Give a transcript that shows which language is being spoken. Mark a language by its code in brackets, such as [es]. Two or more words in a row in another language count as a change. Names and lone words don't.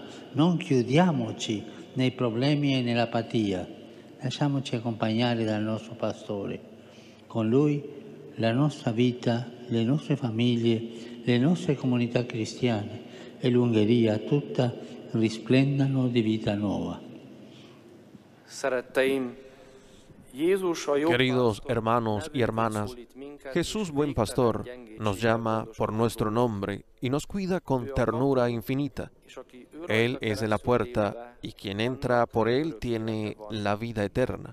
[it] Non chiudiamoci nei problemi e nell'apatia. Lasciamoci accompagnare dal nostro pastore. Con lui la nostra vita, le nostre famiglie, le nostre comunità cristiane e l'Ungheria tutta risplendano di vita nuova. [es] Queridos hermanos y hermanas, Jesús, buen pastor, nos llama por nuestro nombre y nos cuida con ternura infinita. Él es la puerta y quien entra por Él tiene la vida eterna.